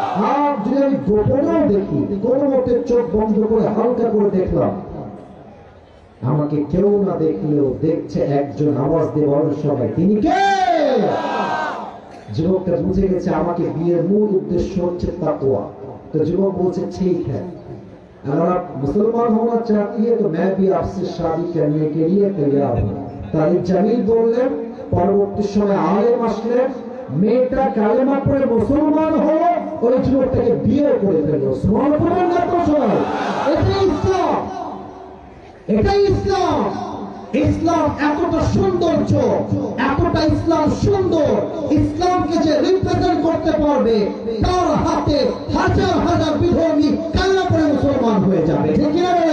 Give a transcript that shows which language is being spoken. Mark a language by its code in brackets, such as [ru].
[bn] আর যদি আমি গোপনেও দেখি, কোন মতে চোখ বন্ধ করে হালকা করে দেখলাম, আমাকে কেউ না দেখলেও দেখছে একজন, আওয়াজ দিয়ে বলেন সবাই, তিনি কে। যুবকটা বুঝে গেছে আমাকে বিয়ের মূল উদ্দেশ্য হচ্ছে তাকওয়া। [hi] तो युवक बोलते ठीक है, अगर आप मुसलमान होना चाहती है तो मैं भी आपसे शादी करने के लिए तैयार हूँ। [bn] तारिक जमील बोललेন, পরবর্তী সময় আলেম আসলেন, মেয়েটা কালেমা পড়ে মুসলমান হলো, ওই যুবকটাকে বিয়ে করে ফেললো। সুবহানাল্লাহ, এটাই ইসলাম। এটাই ইসলাম। ইসলাম এতটা সৌন্দর্য, এতটা ইসলাম সুন্দর, ইসলামকে যে রিপ্রেজেন্ট করতে পারবে তার হাতে হাজার হাজার বিধর্মী কান্না করে মুসলমান হয়ে যাবে। ঠিক কি না?